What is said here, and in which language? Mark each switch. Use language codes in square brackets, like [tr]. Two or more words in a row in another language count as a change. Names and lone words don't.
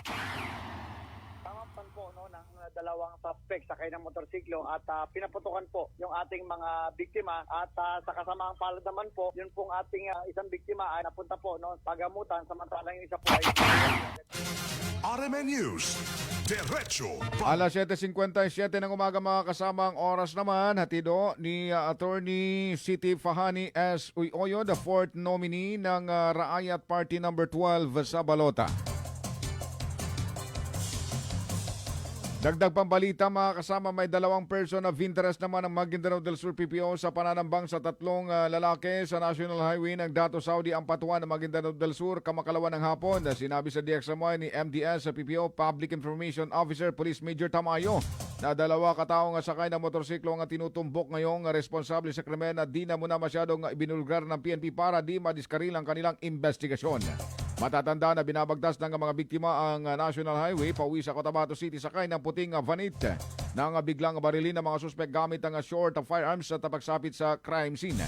[tl] Dalawang suspect sakay ng motorsiklo at pinaputukan po yung ating mga biktima at sa kasamaang palad naman po, yun pong ating isang biktima ay napunta po pagamutan samantalang yung isa po ay RMN News, Diretso Alas 7:57 ng umaga mga kasama, ang oras naman hatido ni Attorney Siti Fahani S. Uyoyo, [en] the fourth nominee [tl] ng Raayat Party number 12 sa Balota. Dagdag pambalita mga kasama, may 2 [en] person of interest [tl] naman ang Maguindanao del Sur PPO sa pananambang sa 3 lalaki sa National Highway ng Dato Saudi Ampatuan ng Maguindanao del Sur kamakalawa ng hapon. Sinabi sa DXMY ni MDS sa PPO Public Information Officer Police Major Tamayo na 2 kataong sakay ng motorsiklo ang tinutumbok ngayong responsable sa krimen na di na muna masyadong ibinulgar ng PNP para di madiskaril ang kanilang investigasyon. Matatanda na binabagtas ng mga biktima ang National Highway pauwi sa Cotabato City sakay ng puting vanit nang biglang barilin ng mga suspek gamit ang [en] short firearms [tl] sa pagsapit sa crime scene.